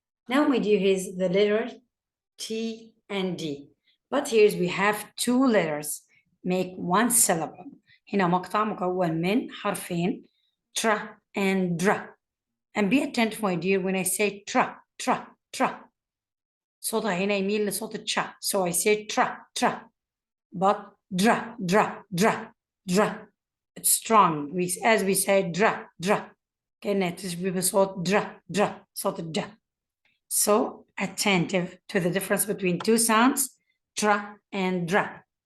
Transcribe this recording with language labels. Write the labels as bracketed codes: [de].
[en] Now my dear, here's the letter T and D. But here we have 2 letters make one syllable. [ar] هنا مقطع مكون من حرفين tra and dra. [en] And be attentive my dear when I say tra. [ar] صوتها هنا يميل لصوت التشا. [en] So I say tra. But dra. It's strong. As we say dra. [ar] كأنها تشبه بصوت dra. صوت الج. [en] So attentive to the difference between 2 sounds, tra and dra.